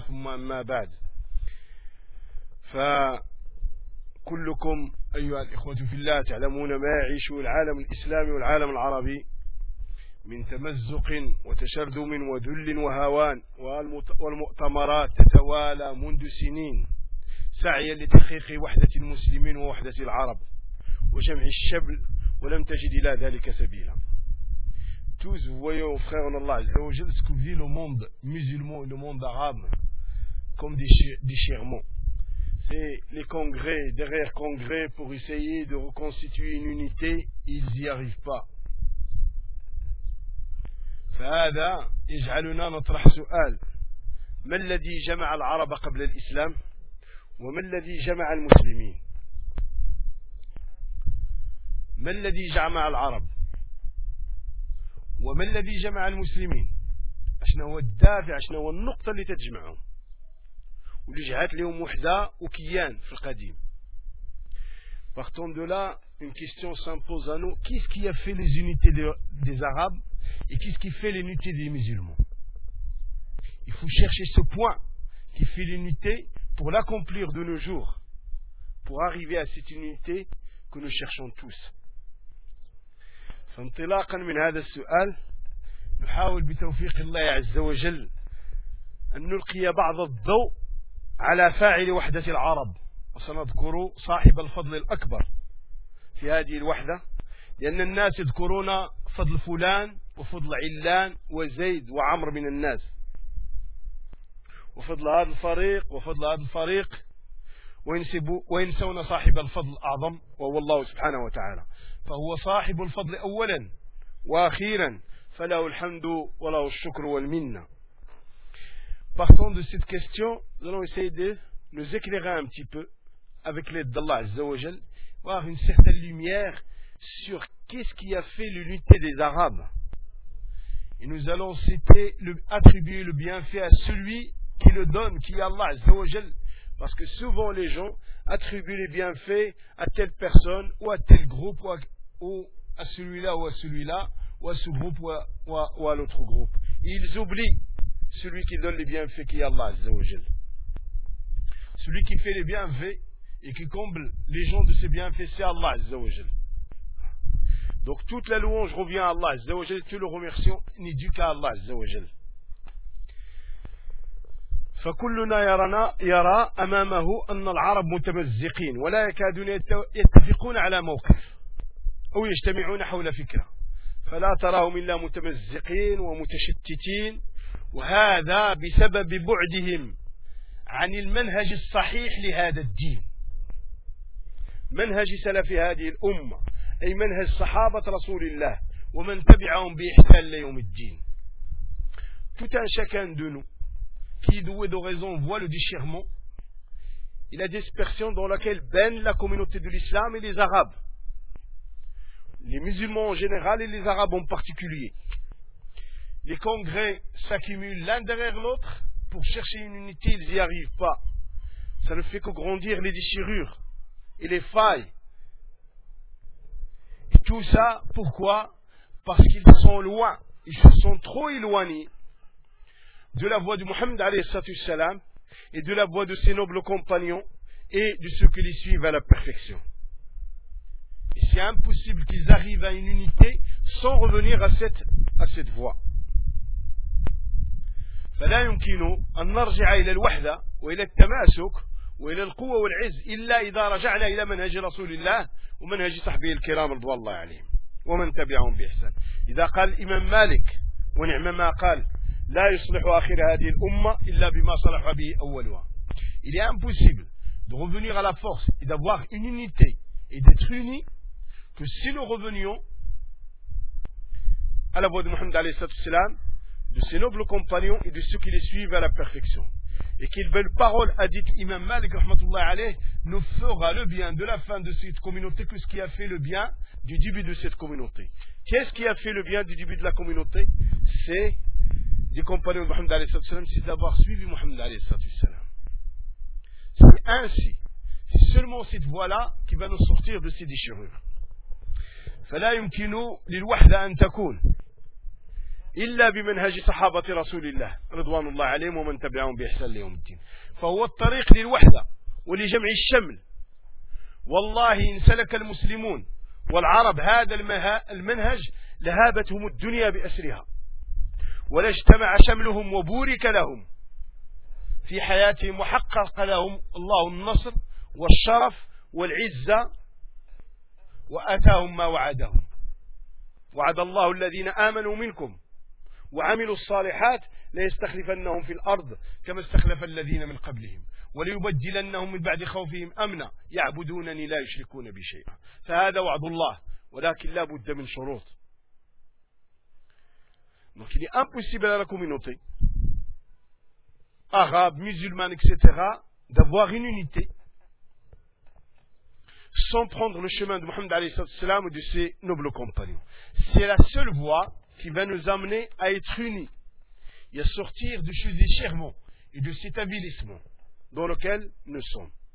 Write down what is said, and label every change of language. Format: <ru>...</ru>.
<ar>ثم أما بعد، فكلكم أيها الإخوة في الله تعلمون ما يعيش العالم الإسلامي والعالم العربي من تمزق وتشرذم وذل وهوان، والمؤتمرات تتوالى منذ سنين سعيا لتحقيق وحدة المسلمين ووحدة العرب وجمع الشبل، ولم تجد إلى ذلك سبيلا.</ar> <fr>Tous voyons, frères en Allah, ce que vit le monde musulman et le monde arabe comme des déchirements. C'est les congrès, derrière congrès, pour essayer de reconstituer une unité, ils n'y arrivent pas.</fr> <ar>فهذا يجعلنا نطرح سؤال: ما الذي جمع العرب قبل الإسلام وما الذي جمع المسلمين؟ ما الذي جمع العرب وما الذي جمع المسلمين؟ أشنا هو الدافع، أشنا هو النقطة اللي تجمعهم واللي جعلت لهم وحدة وكيان في القديم؟</ar> <fr>Partant de là, une question s'impose à nous: qu'est-ce qui a fait les unités des Arabes et qu'est-ce qui fait l'unité des musulmans? Il faut chercher ce point qui fait l'unité pour l'accomplir de nos jours, pour arriver à cette unité que nous cherchons tous.</fr> <ar>فانطلاقا من هذا السؤال، نحاول بتوفيق الله عز وجل أن نلقي بعض الضوء على فاعل وحدة العرب، وسنذكر صاحب الفضل الأكبر في هذه الوحدة، لأن الناس يذكرون فضل فلان وفضل علان وزيد وعمر من الناس، وفضل هذا الفريق وفضل هذا الفريق، وينسون صاحب الفضل الأعظم وهو الله سبحانه وتعالى. فهو صاحب الفضل أولا وأخيرا، فله الحمد وله الشكر والمنة.</ar> <fr>Partant de cette question, nous allons essayer de nous éclairer un petit peu avec l'aide d'Allah Azza wa Jal, voir une certaine lumière sur qu'est-ce qui a fait l'unité des Arabes. Et nous allons citer, attribuer le bienfait à celui qui le donne, qui est Allah Azza wa Jal. Parce que souvent les gens attribuent les bienfaits à telle personne ou à tel groupe, ou à celui-là ou à celui-là, ou à ce groupe ou à l'autre groupe. Et ils oublient celui qui donne les bienfaits, qui est Allah Azza wa Jal. Celui qui fait les bienfaits et qui comble les gens de ses bienfaits, c'est Allah Azza wa Jal. Donc toute la louange revient à Allah Azza wa Jal, et tout le remerciement n'est dû qu'à Allah Azza wa Jal.</fr> <ar>فكلنا يرى أمامه أن العرب متمزقين ولا يكادون يتفقون على موقف أو يجتمعون حول فكرة، فلا تراهم إلا متمزقين ومتشتتين، وهذا بسبب بعدهم عن المنهج الصحيح لهذا الدين، منهج سلف هذه الأمة، أي منهج صحابة رسول الله ومن تبعهم بإحسان ليوم الدين.</ar> <fr>Tout un chacun de nous qui doué de raison voit le déchirement et la dispersion dans laquelle baigne la communauté de l'islam et les arabes, les musulmans en général et les arabes en particulier. Les congrès s'accumulent l'un derrière l'autre pour chercher une unité, ils n'y arrivent pas. Ça ne fait que grandir les déchirures et les failles. Et tout ça, pourquoi? Parce qu'ils sont loin, ils se sont trop éloignés de la voix de Mohammed alayhi salam et de la voix de ses nobles compagnons et de ceux qui les suivent à la perfection. c'est impossible qu'ils arrivent à une unité sans revenir à cette voie.</fr> <ar>فلا يمكن أن نرجع إلى الوحدة وإلى التماسك وإلى القوة والعز إلا إذا رجعنا إلى منهج رسول الله ومنهج صحبه الكرام رضوان الله عليهم ومن تبعهم بإحسان. إذا قال الإمام مالك ونعم ما قال لا يصلح آخر هذه الأمة إلا بما صلح به أولها.</ar> <fr>Il est impossible de revenir à la force et d'avoir une unité et d'être unis que si nous revenions à la voix de Mohammed</fr> <ar>عليه الصلاة والسلام,</ar> <fr>de ses nobles compagnons et de ceux qui les suivent à la perfection. Et quelle belle parole a dit Imam Malik rahmatullah alayh, ne fera le bien de la fin de cette communauté que ce qui a fait le bien du début de cette communauté. Qu'est-ce qui a fait le bien du début de la communauté? C'est des compagnons de Mohammed alayhi sallallahu alayhi wa sallam, c'est d'avoir suivi Mohammed alayhi sallallahu alayhi wa sallam. C'est ainsi, c'est seulement cette voie-là qui va nous sortir de ces déchirures.</fr> <ar>فلا يمكن للوحدة أن تكون إلا بمنهج صحابة رسول الله رضوان الله عليهم ومن تبعهم بإحسان ليوم الدين. فهو الطريق للوحدة ولجمع الشمل. والله إن سلك المسلمون والعرب هذا المنهج لهابتهم الدنيا بأسرها ولاجتمع شملهم وبورك لهم في حياتهم وحقق لهم الله النصر والشرف والعزة وأتاهم ما وعدهم. وعد الله الذين آمنوا منكم وعملوا الصالحات ليستخلفنهم في الأرض كما استخلف الذين من قبلهم وليبدلنهم من بعد خوفهم أمنا يعبدونني لا يشركون بي شيئا. فهذا وعد الله ولكن لا بد من شروط.</ar> <fr>Donc il est impossible à la communauté arabe, musulmane, etc. d'avoir une unité sans prendre le chemin de Mohammed</fr> <ar>عليه الصلاة والسلام</ar> <fr>et de ses nobles compagnons. C'est la seule voie qui va nous amener à être unis et à sortir de ce déchirement et de cet avilissement dans lequel nous sommes.</fr>